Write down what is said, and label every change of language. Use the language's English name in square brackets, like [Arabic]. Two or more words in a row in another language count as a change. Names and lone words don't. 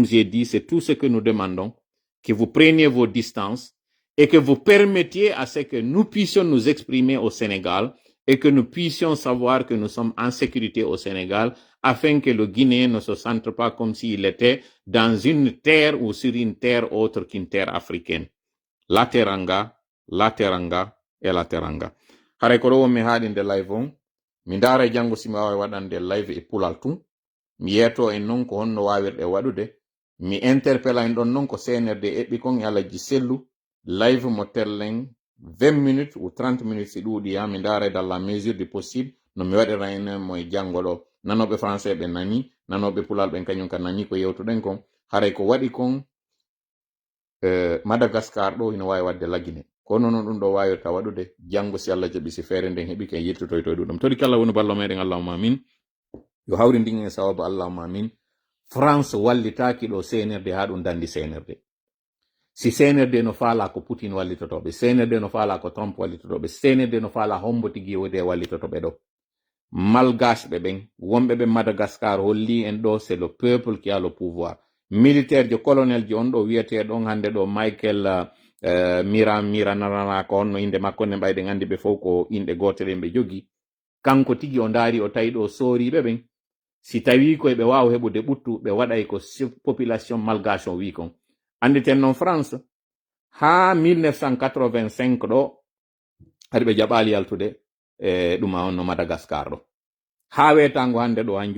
[French] j'ai dit, c'est tout ce que nous demandons, que vous preniez vos distances et que vous permettiez à ce que nous puissions nous exprimer au Sénégal et que nous puissions savoir que nous sommes en sécurité au Sénégal afin que le Guinéen ne se sente pas comme s'il était dans une terre ou sur une terre autre qu'une terre africaine. La teranga et la teranga. [Fula] Hare ko ɗo mi haɗinde live on, mi ndaara janngo si mi waawi waɗande live e pulal tun, mi yeeto en non ko honno waawirɗe waɗude, mi interpella en ɗon non ko CNRD eɓɓi kon e Alaji Sellu, live mo tellen [French] 20 minutes ou 30 minutes [Fula] si ɗuuɗi ya, mi ndaara [French] dans la mesure du possible [Fula] no mi waɗira en mo e janngo ɗo. Nanoɓe français ɓe nani, nanoɓe pulal ɓen kañum ka nani ko yewtuɗen kon, haray ko waɗi kon Madagascar ɗo ina wawi wadde lagine kono noon ɗum ɗo wawirta waɗude janngo si Allah jaɓi si feere nden heɓi ken yettotoyto e ɗuɗum toɗi kala woni ballo meɗen [Arabic] allahumma amin [Fula] yo hawri ndin e sababu [Arabic] allahumma amin. [Fula] France wallitaki ɗo CNRD ha ɗum dandi CNRD. Si CNRD no faala ko Poutine wallitotoɓe, CNRD no faala ko Trump wallitotoɓe, CNRD no faala hombo tigi wode wallitotoɓe ɗo. Malgache ɓen wonɓe ɓe Madagascar holli en ɗo [French] c'est le peuple qui a le pouvoir. [Fula] Militaire jo colonel jo on ɗo wiyete ɗon hande ɗo Michael Mira Narana ko honno inde makko ne ɓayɗen andi ɓe fof ko inɗe gotel ɓe jogi. kanko tigi o ndaari o tawi ɗo sooriɓe ɓen si tawi koye ɓe wawa heɓude ɓuttu ɓe waɗay ko [French] population malgache [Fula] o wi kon anditen noon France ha 1985 ɗo haɗi ɓe jaɓali yaltude ɗuma on no Madagascar ɗo ha wetango hande ɗo han